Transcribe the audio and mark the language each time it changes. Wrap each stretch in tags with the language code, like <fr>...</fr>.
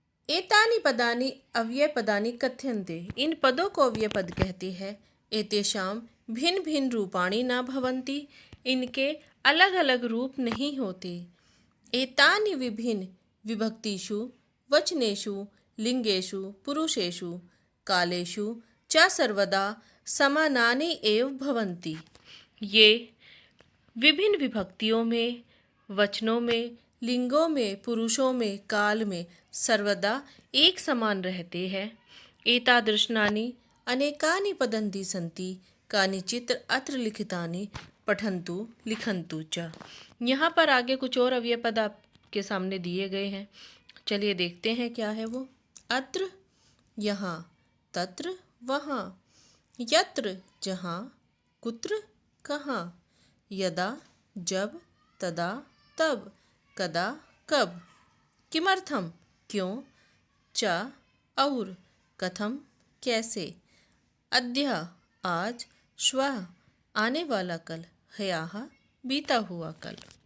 <sa>एतानि पदानि अव्ययपदानि कथ्यन्ते।</sa> <hi>इन पदों को अव्यय पद कहते हैं।</hi> <sa>एतेषां भिन्न भिन्न रूपाणि न भवन्ति।</sa> <hi>इनके अलग अलग रूप नहीं होते।</hi> <sa>एतानि विभिन्न विभक्तिषु वचनेषु लिंगेषु पुरुषेषु कालेषु च सर्वदा समानानि एव भवन्ति।</sa> <hi>ये विभिन्न विभक्तियों में, वचनों में, लिंगों में, पुरुषों में, काल में सर्वदा एक समान रहते हैं।</hi> <sa>एतादृशानि अनेकानि पदन्ति सन्ति, कानिचित् अत्र लिखितानि पठन्तु लिखन्तु च।</sa> <hi>यहाँ पर आगे कुछ और अव्यय पद आपके सामने दिए गए हैं। चलिए देखते हैं क्या है वो। अत्र, यहाँ, तत्र, वहाँ, यत्र, जहाँ, कुत्र, कहाँ, यदा, जब, तदा, तब, कदा, कब, किमर्थम, क्यों, च, और, कथम, कैसे, अद्य, आज, श्वः, आने वाला कल, ह्यः, बीता हुआ कल।</hi>